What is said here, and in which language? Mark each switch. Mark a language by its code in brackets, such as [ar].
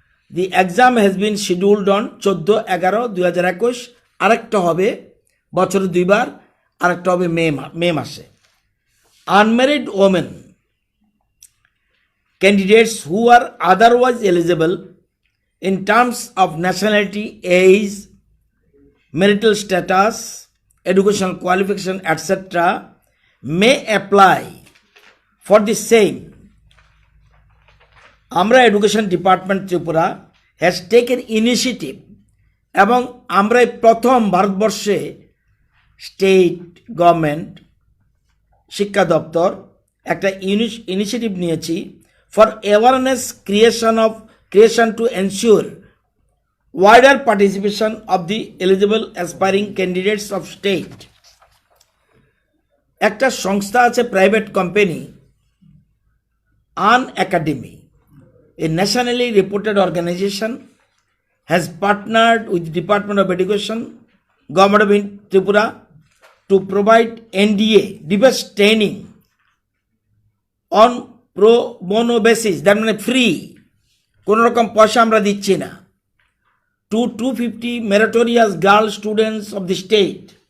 [en] The exam has been scheduled on 14/11/2021। [bn] আরেকটা হবে বছরে 2 বার, আরেকটা হবে মে মাসে। [en] Unmarried women candidates who are otherwise eligible in terms of nationality, age, marital status, educational qualification, etc. may apply for the same. [bn] আমরা [en] education department Tripura has taken initiative, [bn] এবং আমরা প্রথম ভারতবর্ষে স্টেট গভর্নমেন্ট শিক্ষা দপ্তর একটা ইনিশিয়েটিভ নিয়েছি [en] For awareness creation to ensure wider participation of the eligible aspiring candidates of state. [bn] একটা সংস্থা আছে private company, An academy, [en] a nationally reputed organization, has partnered with the Department of Education, Government of Tripura, to provide NDA defense training on pro bono basis, that means free, [bn] কোনো রকম পয়সা আমরা দিচ্ছি না, [en] to 250 meritorious girl students of the state